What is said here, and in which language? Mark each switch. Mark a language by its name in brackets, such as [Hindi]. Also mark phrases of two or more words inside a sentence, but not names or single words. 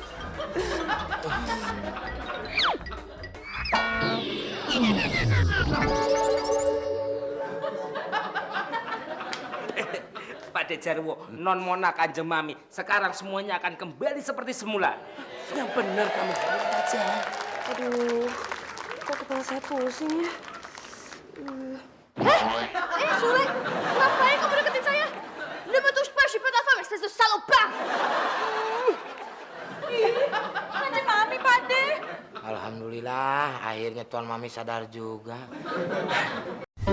[Indonesian] Pak Jarwo, non Mona Kanjeng Mami, sekarang semuanya akan kembali seperti semula. Yang benar kamu aja. Aduh, kok kepala saya pusing ya? Sule, ngapain kamu deketin saya? [French] Ne me touche pas, je suis pas ta femme, espèce de salopard! [Indonesian] Kanjeng Mami, Pade. Alhamdulillah, akhirnya Tuan Mami sadar juga.